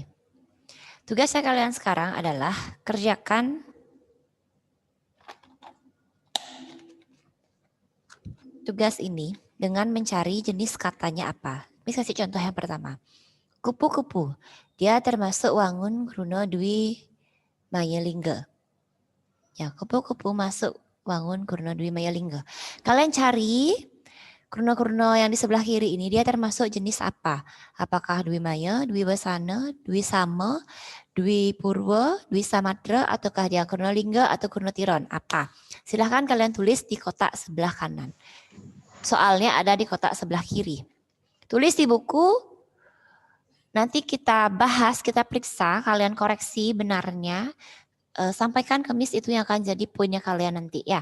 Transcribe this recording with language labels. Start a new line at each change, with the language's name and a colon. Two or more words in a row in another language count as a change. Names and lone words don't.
Indonesian: Tugasnya kalian sekarang adalah kerjakan tugas ini dengan mencari jenis katanya apa. Bisa kasih contoh yang pertama. Kupu-kupu. Dia termasuk wangun Kruna Dwi Mayalingga. Ya, kupu-kupu masuk wangun Kruna Dwi Mayalingga. Kalian cari Kruna-kruna yang di sebelah kiri ini dia termasuk jenis apa? Apakah Dwi Maya, Dwi Wasana, Dwi Sama, Dwi Purwa, Dwi Samatra, ataukah dia Krunalingga atau Krunatiron? Apa? Silahkan kalian tulis di kotak sebelah kanan. Soalnya ada di kotak sebelah kiri. Tulis di buku, nanti kita bahas, kita periksa, kalian koreksi benarnya. Sampaikan ke Miss itu yang akan jadi poinnya kalian nanti ya.